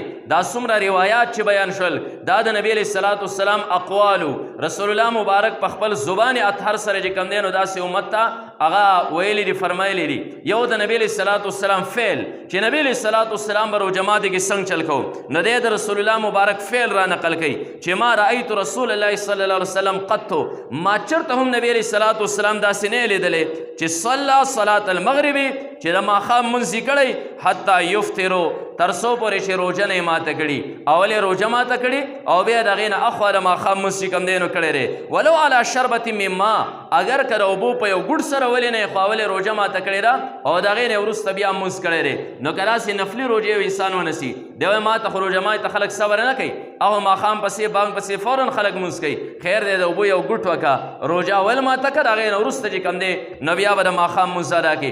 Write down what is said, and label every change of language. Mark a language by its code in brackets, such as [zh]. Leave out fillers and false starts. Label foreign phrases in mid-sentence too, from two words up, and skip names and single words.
[ps] دا څومره روایات چې بیان شول دا د نبی [ar] علیه الصلاۃ والسلام [ps] اقوالو، رسول الله مبارک په خپل زبان اطهر سره چې کوم دی نو داسې امت ته هغه ویلي دي، فرمایلی دي. یو د نبی [ar] علیه الصلاۃ والسلام [ps] فعل چې نبی [ar] علیه الصلاۃ والسلام [ps] به روژه ماتې کې څنګه چل کوو، نو دی د رسول الله مبارک فعل را نقل کوي چې [ar] ما رأیت رسول الله صلی الله علیه وسلم قطو، [ps] ما چرته هم نبی [ar] علیه الصلاۃ والسلام [ps] داسې نه لیدلی چې [ar] صلی صلاة المغرب [ps] چې د ماښام لمونځ یې کړی [ar] حتی یفطرو [ps] تر څو پورې چې روژه نه یې ماته کړي، اول یې روژه ماته کړي او بیا د هغې نه اخوا د ماښام لمونځ چې کوم دی نو کړی دی. [ar] ولو علی شربة من ماء، [ps] اگر که د اوبو په یو ګوډ سره ولې نه یې خو اول یې روژه ماته کړې ده او د هغې نه وروسته بیا لمونځ کړی دی، نو که داسې نفلي روژې یو انسان ونسي دی وایي ما ته خو روژه ماتې خلک صبر نه کوي او ماښام پسې بانګ پسې فورا خلک لمونځ کوي، خیر دی د اوبو یو ګوټ وکړه روژه اول ماته کړه، د هغې نه وروسته چې کوم دی نو بیا به د ماښام لمونځ ادا کړي.